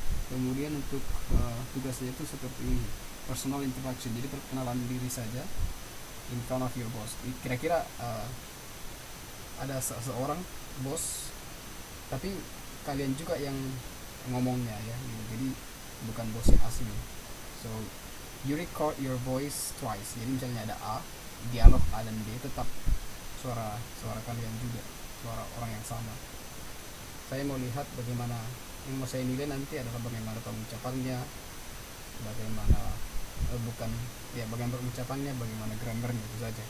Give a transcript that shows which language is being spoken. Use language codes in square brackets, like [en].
[id] Kemudian untuk tugasnya itu seperti ini, [en] personal introduction, [id] jadi perkenalan diri saja [en] in front of your boss. [id] Kira-kira ada seorang bos, tapi kalian juga yang ngomongnya ya gitu. Jadi bukan bos yang asli. [en] So you record your voice twice. [id] Jadi misalnya ada A, dialog A dan B, tetap suara kalian juga, suara orang yang sama. Saya mau lihat bagaimana, yang mau saya nilai nanti adalah bagaimana pengucapannya, bagaimana bagaimana pengucapannya, bagaimana grammarnya, itu saja.